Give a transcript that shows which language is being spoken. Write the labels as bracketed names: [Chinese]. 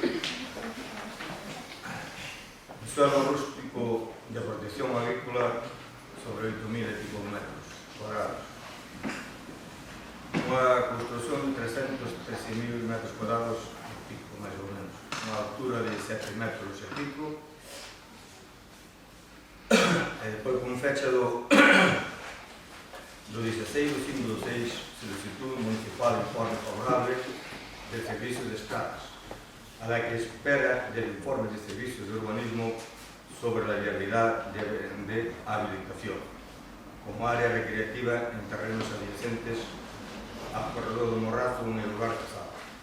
[Galician] Un suelo rústico de protección agrícola sobre 8.000 e pico metros cuadrados. Unha construcción de 313.000 metros cuadrados e pico, máis ou menos. Unha altura de 7 metros e pico. E depois, con fecha do [Spanish] 16/5/6, solicitud municipal informe favorable del servicio de estradas, a la que espera del informe de servicios de urbanismo sobre la viabilidad de habilitación como área recreativa en terrenos adyacentes al corredor do Morrazo en el lugar casado.